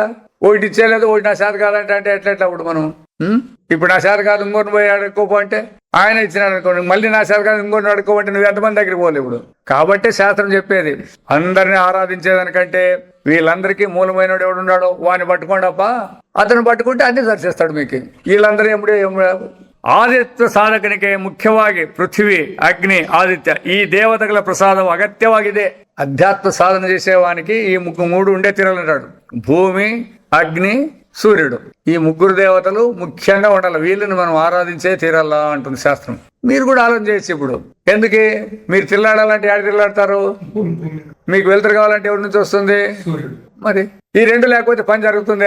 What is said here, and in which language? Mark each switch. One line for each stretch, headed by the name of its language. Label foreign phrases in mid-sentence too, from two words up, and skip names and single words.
Telugu: ఒకటి ఇచ్చేయలేదు, ఒకటి నా శాతం కాదంటే అంటే ఎట్లా అప్పుడు మనం ఇప్పుడు నా శాతం కాదు ఇంకోటి పోయి అడుక్కోపో అంటే ఆయన ఇచ్చినాడు అనుకోండి, మళ్ళీ నా శాతం కాదు ఇంకోటి అడుక్కోమంటే నువ్వు ఎంతమంది దగ్గరికి పోలే. ఇప్పుడు కాబట్టే శాస్త్రం చెప్పేది అందరినీ ఆరాధించేదానికంటే వీళ్ళందరికీ మూలమైన ఎవడున్నాడో వాడిని పట్టుకోండప్ప. అతను పట్టుకుంటే అన్ని సరిచేస్తాడు మీకు. వీళ్ళందరూ ఎప్పుడే
Kannada: ಆದಿತ್ಯ ಸಾಧಕನಿಗೆ ಮುಖ್ಯವಾಗಿ ಪೃಥ್ವಿ, ಅಗ್ನಿ, ಆದಿತ್ಯ ಈ ದೇವತೆಗಳ ಪ್ರಸಾದವು ಅಗತ್ಯವಾಗಿದೆ.
Telugu: అధ్యాత్మ సాధన చేసేవానికి ఈ మూడు ఉండే తీరాలు అంటాడు. భూమి, అగ్ని, సూర్యుడు. ఈ ముగ్గురు దేవతలు ముఖ్యంగా ఉండాలి. వీళ్ళని మనం ఆరాధించే తీరాలా అంటుంది శాస్త్రం. మీరు కూడా ఆలోచన చేయొచ్చు. ఇప్పుడు ఎందుకు మీరు తిల్లాడాలంటే ఎక్కడ తిల్లాడతారు? మీకు వెలుతురు కావాలంటే ఎవరి నుంచి వస్తుంది? మరి ఈ రెండు లేకపోతే పని జరుగుతుందే?